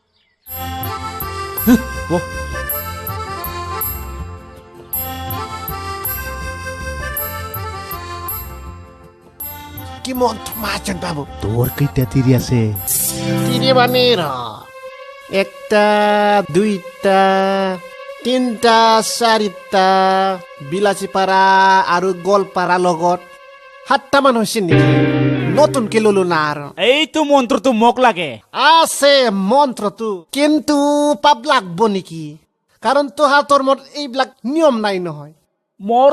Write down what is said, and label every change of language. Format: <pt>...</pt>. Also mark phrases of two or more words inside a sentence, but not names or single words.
<as>কি মন্ত্র Mahajon babu তোর কেইটা তিরি আছে তিরি মানে র একটা দুইটা তিনটা চাৰিটা বিলাচীপাৰা আৰু গোৱালপাৰা লগত 7টা মান হৈছে নেকি নতুনকে ললো না আৰু এইটো মন্ত্রটো মোক লাগে আছে মন্ত্রটো কিন্তু পাপ লাগব নেকি কাৰণ তোহাতৰ মত এইবিলাক নিয়ম নাই নহয়</as>